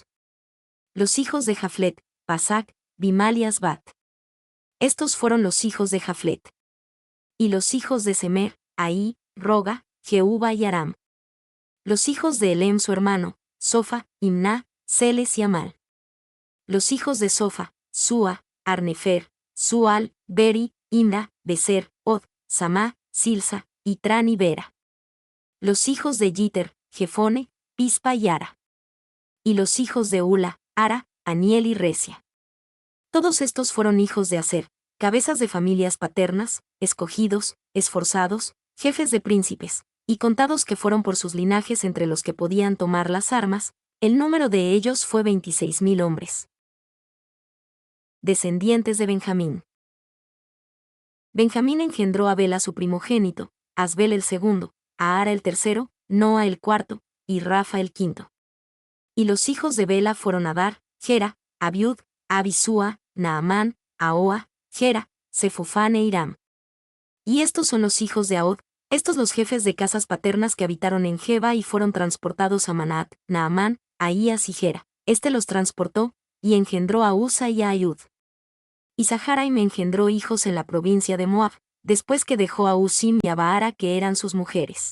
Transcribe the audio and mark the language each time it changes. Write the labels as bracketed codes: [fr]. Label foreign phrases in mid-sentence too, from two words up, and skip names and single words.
[es] Los hijos de Jaflet, Pasac, Bimal y Asbat. Estos fueron los hijos de Jaflet. Y los hijos de Semer, Ahí, Roga, Jehuba y Aram. Los hijos de Elem su hermano, Sofa, Imná, Celes y Amal. Los hijos de Sofa, Sua, Arnefer, Sual, Beri, Imra, Beser, Od, Samá, Silsa, Itrán y Bera. Los hijos de Yiter, Jefone, Pispa y Ara. Y los hijos de Ula, Ara, Aniel y Resia. Todos estos fueron hijos de Aser, cabezas de familias paternas, escogidos, esforzados, jefes de príncipes, y contados que fueron por sus linajes entre los que podían tomar las armas, el número de ellos fue 26.000 hombres. Descendientes de Benjamín. Benjamín engendró a Bela su primogénito, a Asbel el segundo, a Ara el tercero, Noa el cuarto, y Rafa el quinto. Y los hijos de Bela fueron Adar, Gera, Abiud, Abisúa, Naamán, Ahoa, Gera, Sefofán e Hiram. Y estos son los hijos de Ahod, estos los jefes de casas paternas que habitaron en Geba y fueron transportados a Manaat, Naamán, Ahías y Gera. Este los transportó, y engendró a Usa y a Ayud. Y Saharaim engendró hijos en la provincia de Moab, después que dejó a Usim y a Baara que eran sus mujeres.